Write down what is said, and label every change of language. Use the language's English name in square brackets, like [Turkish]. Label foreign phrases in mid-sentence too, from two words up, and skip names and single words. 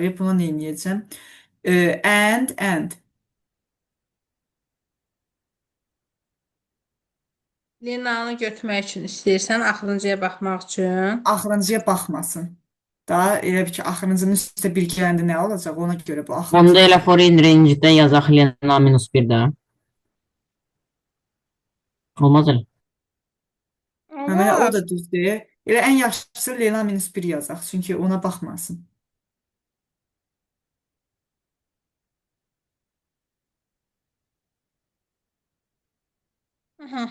[Azerbaijani] Buna nə edəcəm? And Lena'nı götürmək üçün istəyirsən, axırıncıya baxmaq üçün. axırıncıya baxmasın. Da elə bir ki, axırıncının üstə bir gələndə nə olacaq? Ona görə bu Onda axırıncı. elə [English] for in range- [Azerbaijani] də yazaq Lena -1-də. Olmaz elə. Həmən o Olar. da düzdür. Elə ən yaxşısı Leyla -1 yazaq, çünki ona baxmasın. Aha.